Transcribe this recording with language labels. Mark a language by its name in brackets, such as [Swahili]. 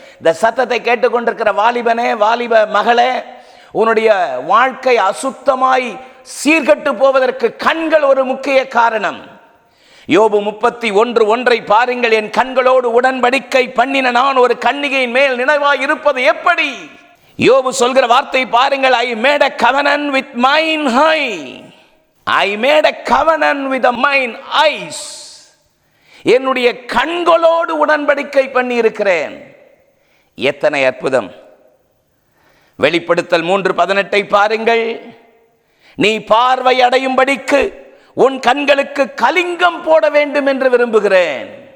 [Tamil] இந்த சத்தத்தை கேட்டுக்கொண்டிருக்கிற வாலிபனே, வாலிப மகளே, உன்னுடைய வாழ்க்கை அசுத்தமாய் சீர்கட்டு போவதற்கு கண்கள் ஒரு முக்கிய காரணம். யோபு 31:1 பாருங்கள். என் கண்களோடு உடன்படிக்கை பண்ணின நான் ஒரு கன்னிகையின் மேல் நினைவாய் இருப்பது எப்படி? யோபு சொல்கிற வார்த்தை பாருங்கள். [English] I made a covenant with mine eye. I made a covenant with mine eyes. [Tamil] என்னுடைய கண்களோடு உடன்படிக்கை பண்ணி இருக்கிறேன். எத்தனை அற்புதம்! வெளிப்படுத்தல் 3:18 பாருங்கள். நீ பார்வை அடையும்படிக்கு உன் கண்களுக்கு கலிங்கம் போட வேண்டும் என்று விரும்புகிறேன்.